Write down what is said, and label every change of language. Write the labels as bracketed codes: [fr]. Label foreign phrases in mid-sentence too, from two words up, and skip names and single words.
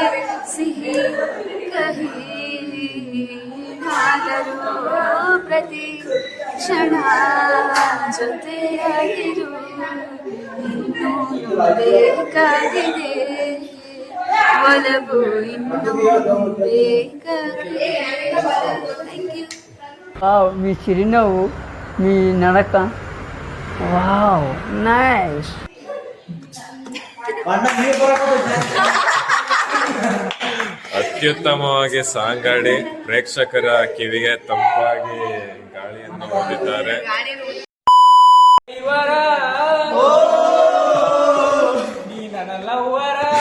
[kn] ಸಿಹಿ ಕಹಿ ಆದರೂ ಪ್ರತಿ ಕ್ಷಣ ಜೊತೆಯಾಗಿರು. ಇನ್ನೂ ಬೇಕಾಗಿದೆ ಒಲವು, ಇನ್ನೂ ಬೇಕಾಗಿದೆ. [en] Thank you. [te] వావ్, మీ చిరునవ్వు, మీ నడక, వావ్, నైస్. [kn] ಅತ್ಯುತ್ತಮವಾಗಿ ಸಾಂಗ್ ಆಡಿ ಪ್ರೇಕ್ಷಕರ ಕಿವಿಗೆ ತಂಪಾಗಿ ಗಾಳಿಯನ್ನು ಹೊಂದಿದ್ದಾರೆ. ಇವರ ನೀ ನನ್ನ ಲವ್ವರ